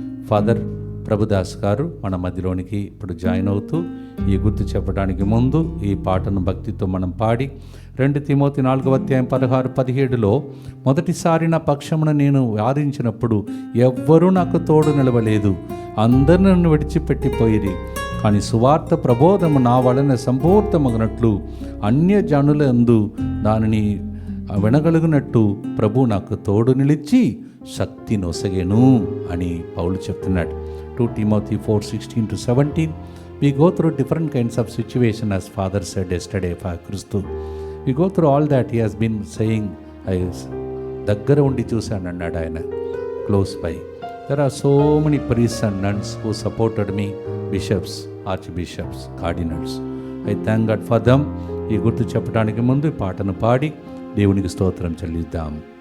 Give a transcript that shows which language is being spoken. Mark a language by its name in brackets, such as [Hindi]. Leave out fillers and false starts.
[Telugu] Father Prabhudas గారు మన మధ్యలోనికి ఇప్పుడు జాయిన్ అవుతూ ఈ గుర్తు చెప్పడానికి ముందు ఈ పాటను భక్తితో మనం పాడి 2 తిమోతి 4:16-17 మొదటిసారి నా పక్షమున నేను వారించినప్పుడు ఎవ్వరూ నాకు తోడు నిలవలేదు, అందరూ నన్ను విడిచిపెట్టిపోయిరి. కానీ సువార్త ప్రబోధము నా వలన సంపూర్ణమగినట్లు అన్యజనులందు దానిని వినగలిగినట్టు ప్రభు నాకు తోడు నిలిచి శక్తి నొసగెను అని పౌలు చెప్తున్నాడు. [English] 2 Timothy 4:16-17. We go through different kinds of situation, as Father said yesterday for Christu. We go through all that he has been saying. [Telugu] దగ్గర ఉండి చూశాను అన్నాడు ఆయన, [English] Close by. There are so many priests and nuns who supported me, bishops, archbishops, cardinals. I thank God for them. [Telugu] ఈ గుర్తు చెప్పడానికి ముందు ఈ పాటను పాడి దేవునికి స్తోత్రం చెల్లిద్దాం.